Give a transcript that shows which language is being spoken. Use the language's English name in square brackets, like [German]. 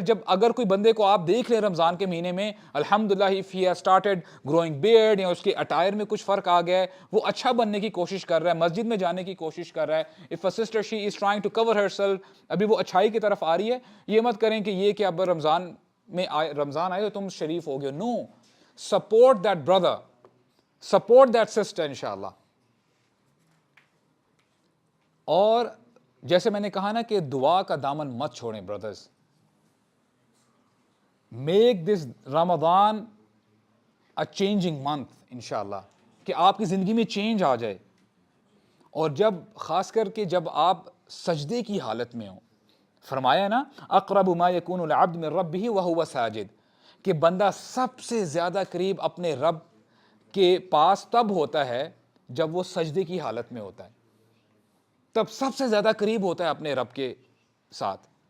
[Urdu] جب اگر کوئی بندے کو آپ دیکھ لیں رمضان کے مہینے میں, الحمدللہ [English] if he has started growing beard, [Urdu] یا اس کے اٹائر میں کچھ فرق آ گیا ہے, وہ اچھا بننے کی کوشش کر رہا ہے, مسجد میں جانے کی کوشش کر رہا ہے. [English] if a sister she is trying to cover herself, [Urdu] ابھی وہ اچھائی کی طرف آ رہی ہے, یہ مت کریں کہ یہ کہ اب رمضان آئے تو تم شریف ہو گئے. [English] No, support that brother, support that sister انشاءاللہ. [Urdu] اور جیسے میں نے کہا نا کہ دعا کا دامن مت چھوڑیں brothers. [English] make this Ramzan a changing month [Urdu] انشاءاللہ, کہ آپ کی زندگی میں چینج آ جائے. اور جب خاص کر کے جب آپ سجدے کی حالت میں ہوں, فرمایا نا [Arabic] اقرب ما یکون العبد من ربہ وہو ساجد, [Urdu] کہ بندہ سب سے زیادہ قریب اپنے رب کے پاس تب ہوتا ہے جب وہ سجدے کی حالت میں ہوتا ہے, تب سب سے زیادہ قریب ہوتا ہے اپنے رب کے ساتھ.